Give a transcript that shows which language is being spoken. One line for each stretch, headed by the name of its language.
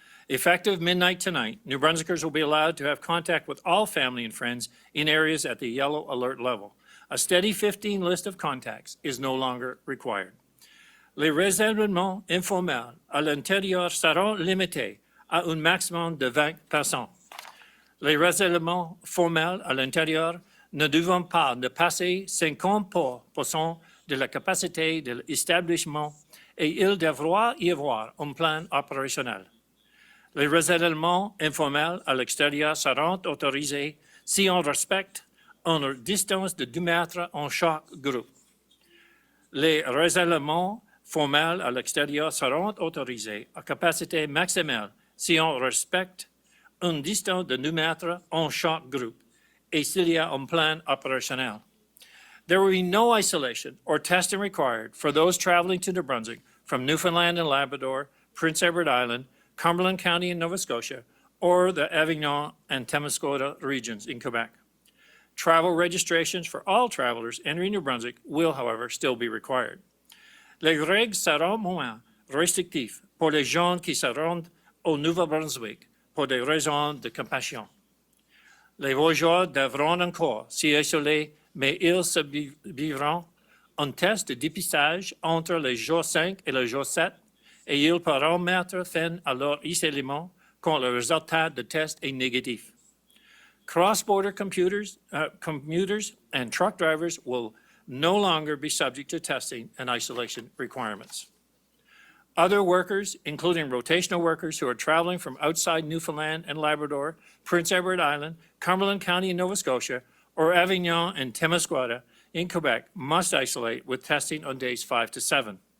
English: Effective midnight tonight, New Brunswickers will be allowed to have contact with all family and friends in areas at the yellow alert level. A steady 15 list of contacts is no longer required.
French: Les rassemblements informels à l'intérieur seront limités à un maximum de 20 personnes. Les rassemblements formels à l'intérieur ne devront pas dépasser 50% de la capacité de l'établissement et il devra y avoir un plan opérationnel. Les rassemblements informels à l'extérieur seront autorisés si on respecte une distance de 2 mètres en chaque groupe. Les rassemblements formels à l'extérieur seront autorisés à capacité maximale si on respecte une distance de 2 mètres en chaque groupe et s'il y a un plan opérationnel.
English: There will be no isolation or testing required for those traveling to New Brunswick from Newfoundland and Labrador, Prince Edward Island, Cumberland County in Nova Scotia, or the Avignon and Témiscouata regions in Quebec. Travel registrations for all travelers entering New Brunswick will, however, still be required.
French: Les règles seront moins restrictives pour les gens qui se rendent au Nouveau-Brunswick pour des raisons de compassion. Les voyageurs devront encore s'y isoler, mais ils subiront un test de dépistage entre le jour 5 et le jour 7 et ils pourront mettre fin à leur isolement quand le résultat de test est négatif.
English: Cross-border commuters and truck drivers will no longer be subject to testing and isolation requirements. Other workers, including rotational workers who are traveling from outside Newfoundland and Labrador, Prince Edward Island, Cumberland County in Nova Scotia, or Avignon and Témiscouata in Quebec, must isolate with testing on days 5 to 7.